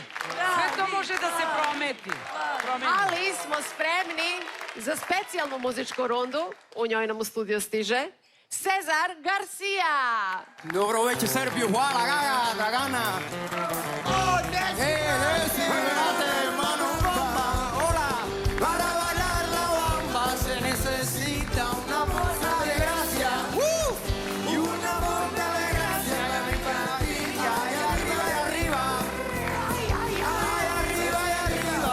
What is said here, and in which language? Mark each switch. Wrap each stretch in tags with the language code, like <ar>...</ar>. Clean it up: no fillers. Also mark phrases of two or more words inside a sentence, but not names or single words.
<sr>Sve to može da se prometi. Ali smo spremni za specijalnu muzičku rundu. U njoj nam u studio stiže Cezar Garcia. Dobro večer Srbiju, hvala Gaja, Dragana. Desi, brate,</sr> <es>mano, bamba, hola. Para bailar la bamba se necesita una bolsa de gracia. Y una bolsa de gracia que me maravilla. Y arriba, y arriba. Ay, arriba, y arriba.</es>